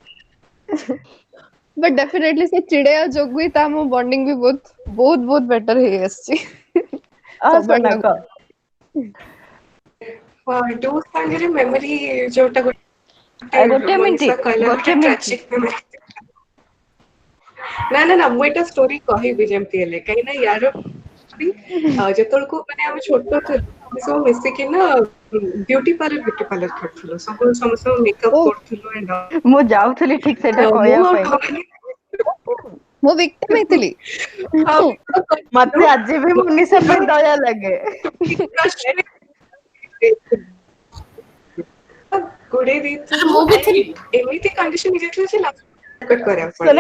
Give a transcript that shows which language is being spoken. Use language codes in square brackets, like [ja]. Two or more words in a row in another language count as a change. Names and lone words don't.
[en] But definitely [or] ସେ ଚିଡେଇବା ଯୋଗୁ ହିଁ ତା ମୋ ବଣ୍ଡିଙ୍ଗ ବି ବହୁତ ବେଟର ହେଇ ଆସିଛି ସବୁଆଡେ ସୋନା ଲାଗୁ କହ ଡୁ ସାଙ୍ଗରେ memory ଯୋଉଟା ଗୋଟେ ମିନିଟ ମନୀଷା କହିଲା ଗୋଟେ ଗୋଟେ ମିନିଟ [en] tragic memory [or] ନା ମୁଁ ଏଇଟା ଷ୍ଟୋରି କହିବି ଯେମିତି ହେଲେ କାହିଁକି ନା ୟାର ଯେତେବେଳକୁ ମାନେ ଆମେ ଛୋଟ ଥିଲୁ ଆମେ ସବୁ ମିଶିକି ନା [en] beauty parlour [or] ଖେଳୁଥିଲୁ ସବୁ ସମସ୍ତଙ୍କୁ ମେକଅପ୍ ଓ କରୁଥିଲୁ [en] and all। [or] ମୁଁ ଯାଉଥିଲି ଠିକ ସେଟା ତ ମୁଁ କହିବା ଆଉ ପାଇଁ ଟୋନି ମୁଁ victim ହେଇଥିଲି ଆଉ ମତେ ଆଜି ବି ମନୀଷା ପାଇଁ ଦୟା ଲାଗେ ଗୋଡେଇ ଦେଇଥିଲୁ ମୁଁ ବି ଥିଲି and ଏମିତି କଣ୍ଡିସନ ହେଇଯାଇଥିଲା ଯେ କରିବାକୁ ପଡିଲା